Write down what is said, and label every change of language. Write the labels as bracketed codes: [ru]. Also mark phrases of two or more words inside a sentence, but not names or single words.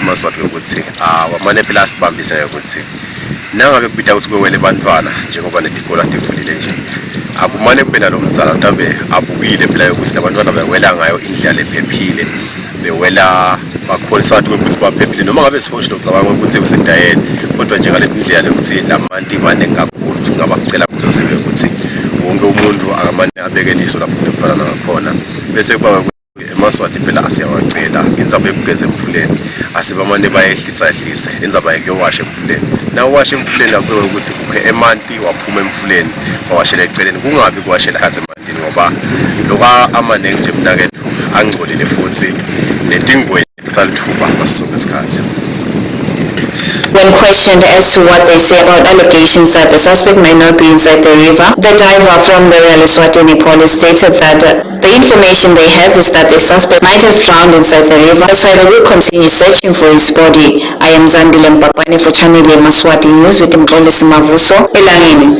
[ss] Yemaswati ukuthi wamane phela sibambise ukuthi nangabe kubida ukuthi kwewele bantwana njengoba netikolo tivulile nje akumane phela lo mtsala mhlambe abukile phela ukuthi labantwana bewela ngayo indlela ephephile bewela bakholisa ukuthi baphephile noma ngabe sifosho lokuzabanga ukuthi usendayeni kodwa nje ngaleti ndlela ukuthi lamanti maningi kakhulu singaba kucela kuzosibe ukuthi wonke umuntu akamane abeke liso lapho nemfana ngakhona bese kuba Yemaswati phela asiyawacela indzaba yokugeza emfuleni asibamane bayehlisa indzaba yokuyowasha emfuleni nawo washa emfuleni akube ukuthi kukhe emanti waphuma emfuleni wawashela eceleni kungabi kuwashela khathe emantini ngoba loka amaningi nje mnakethu angcolile futhi netingweni salithuba ngaso sonke isikhathi. [en] When questioned as to what they say about allegations that the suspect might not be inside the river, the diver from the ESWATINI police stated that the information they have is that the suspect might have drowned inside the river. That's why they will continue searching for his body. I am Zandile Mpapane for Channel Yemaswati News with Yemaswati Elangeni.